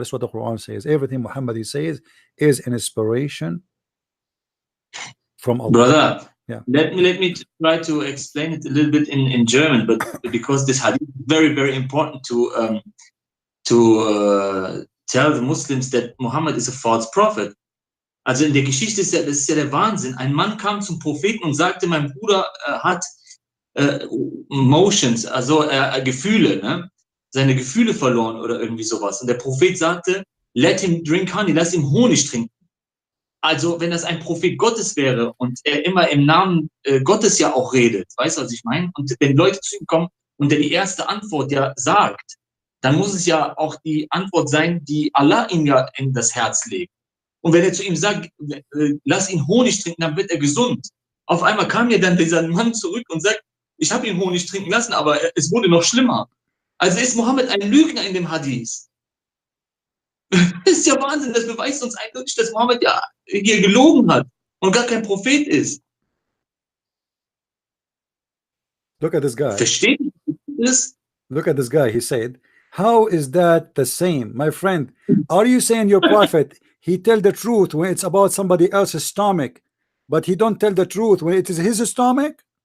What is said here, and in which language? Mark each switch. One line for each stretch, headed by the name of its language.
English: That's what the Quran says. Everything Muhammad he says is an inspiration from Allah. Brother, yeah. Let me try to explain it a little bit in German, but because this hadith is very, very important to tell the Muslims that Muhammad is a false prophet.
German: Also in der Geschichte ist das ist ja der Wahnsinn. Ein Mann kam zum Propheten und sagte, mein Bruder hat Emotions, also Gefühle, ne? Seine Gefühle verloren oder irgendwie sowas. Und der Prophet sagte,
English: let him drink honey,
German: lass ihm Honig trinken. Also wenn das ein Prophet Gottes wäre und er immer im Namen Gottes ja auch redet, weißt du, was ich meine? Und wenn Leute zu ihm kommen und er die erste Antwort ja sagt, dann muss es ja auch die Antwort sein, die Allah ihm ja in das Herz legt. Und wenn er zu ihm sagt, lass ihn Honig trinken, dann wird er gesund. Auf einmal kam ja dann dieser Mann zurück und sagt, ich habe ihn Honig trinken lassen, aber es wurde noch schlimmer. Also ist Mohammed ein Lügner in dem Hadith. Das ist ja Wahnsinn, das beweist uns eindeutig, dass Mohammed ja hier gelogen hat und gar kein Prophet ist.
English: Look at this guy.
German: Versteht ihr das?
English: Look at this guy. He said, how is that the same? My friend, are you saying your prophet, he tell the truth when it's about somebody else's stomach, but he don't tell the truth when it is his stomach?